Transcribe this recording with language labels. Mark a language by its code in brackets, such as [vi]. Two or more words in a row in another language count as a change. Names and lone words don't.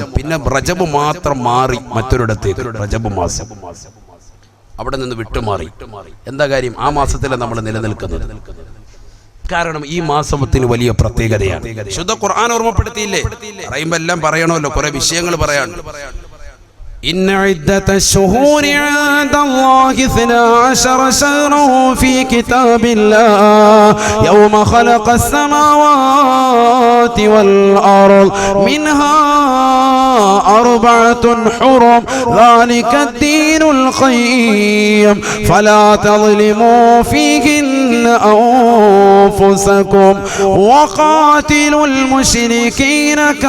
[ml] പിന്നെ റജബ് മാത്രം മാറി മറ്റൊരിടത്തേക്ക്. റജബ് മാസം അവിടെ നിന്ന് വിട്ടുമാറി. എന്താ കാര്യം? ആ മാസത്തിലാണ് നമ്മൾ നിലനിൽക്കുന്നത്. കാരണം ഈ മാസത്തിന് വലിയ പ്രത്യേകതയാണ്. ശുദ്ധ ഖുർആൻ ഓർമ്മപ്പെടുത്തിയില്ലേ? പറയുമ്പോ എല്ലാം പറയണമല്ലോ, കുറെ വിഷയങ്ങൾ പറയാൻ. [ar] إن عدة الشهور عند الله 12 شهرا في كتاب الله يوم خلق السماوات والأرض منها 4 حرم ذلك الدين القيم فلا تظلموا فيهن أنفسكم وقاتلوا المشركين